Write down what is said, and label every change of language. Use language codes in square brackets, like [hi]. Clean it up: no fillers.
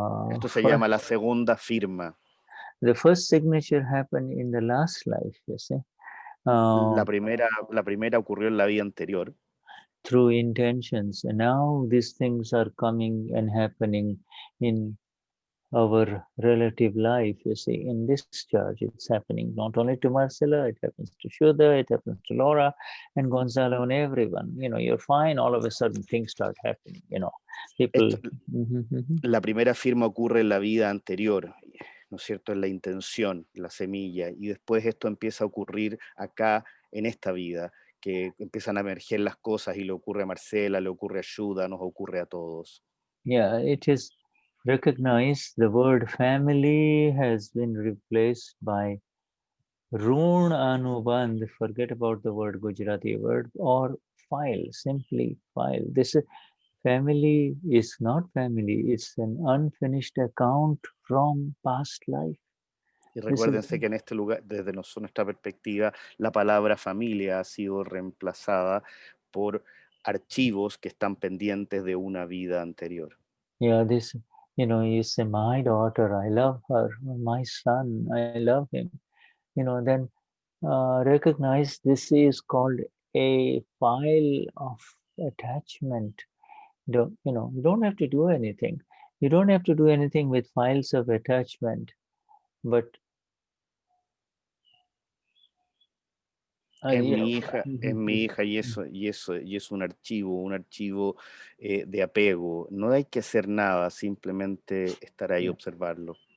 [es] Esto se llama la segunda firma. [en] The first signature happened in the last life, you see. [es] La primera ocurrió en la vida anterior. [en] Through intentions, and now these things are coming and happening in our relative life, you see. In this charge, it's happening not only to Marcela, it happens to Shuddha, it happens to Laura and Gonzalo and everyone. You're fine, all of a sudden things start happening, people. [es] La primera firma ocurre en la vida anterior, ¿no es cierto? En la intención, la semilla, y después esto empieza a ocurrir acá en esta vida, que empiezan a emerger las cosas y le ocurre a Marcela, le ocurre a Shuddha, nos ocurre a todos. [en] Yeah, it is recognized. The word family has been replaced by Run Anubandh. Forget about the word Gujarati word, or file, simply file. This family is not family, it's an unfinished account from past life. [es] Y recuérdense que en este lugar, desde nuestra perspectiva, la palabra familia ha sido reemplazada por archivos que están pendientes de una vida anterior. [en] Yeah, this, you say, my daughter, I love her, my son, I love him. Then recognize this is called a file of attachment. You don't have to do anything. You don't have to do anything with files of attachment, but [es] es mi hija y es un archivo de apego. No hay que hacer nada, simplemente estar ahí, observarlo.